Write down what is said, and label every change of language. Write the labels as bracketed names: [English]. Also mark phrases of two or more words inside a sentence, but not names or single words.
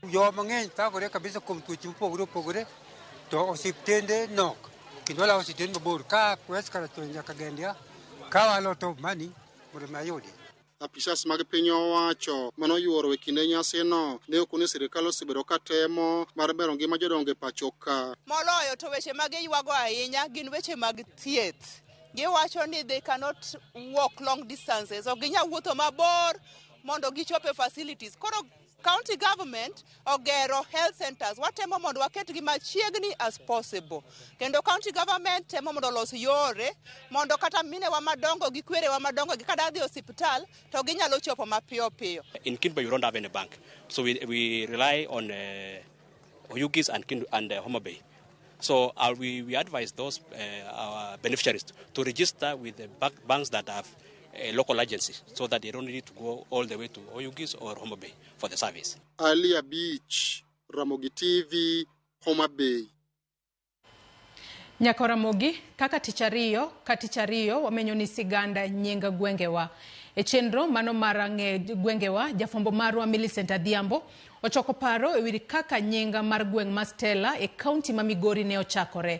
[Luo (Kenya and Tanzania)] Jo mang'eny thagore kabisa kuom tuoche mopogore opogore, to osiptende nok, kendo walawo osiptende mabor, ka kwes kara to nyaka gendia, ka walo to mani mondo mayudi. Apisas mag piny owacho manoyuoro e kinde nyasino ne ok ni sirikal osebedo ka temo mar bero ngima jodongo e pacho ka. Moloyo to weche mag ywago ahinya gin weche mag thieth. Giwacho ni [English] they cannot walk long distances, [Luo (Kenya and Tanzania)] ok ginyal wuotho mabor mondo gichope facilities. Koro [English] county government [Luo (Kenya and Tanzania)] ogero [English] health centers, [Luo (Kenya and Tanzania)] watemo mondo waketgi machiegni [English] as possible. [Luo (Kenya and Tanzania)] Kendo [English] county government [Luo (Kenya and Tanzania)] temo mondo los yore mondo kata mine wa madongo gi kwere wa madongo gi kada dhi hospital to ginyalo chopo mapiyo piyo. [English] In Kinba you don't have any bank, so we rely on Oyugis and Homa Bay. So we advise those our beneficiaries to register with the banks that have local agencies, so that they don't need to go all the way to Oyugis or Homa Bay for the service. Alia Beach, Ramogi TV, Homa Bay. [Luo (Kenya and Tanzania)] Nyakораmogi kaka tichariyo wamenyo ni siganda nyenga gwengewa. E chenro mano marange gwengewa jafombo marwa Millicent Adhiambo ochoko paro e wiri kaka nyenga mar gweng ma Stella e county ma Migori ne ochakore.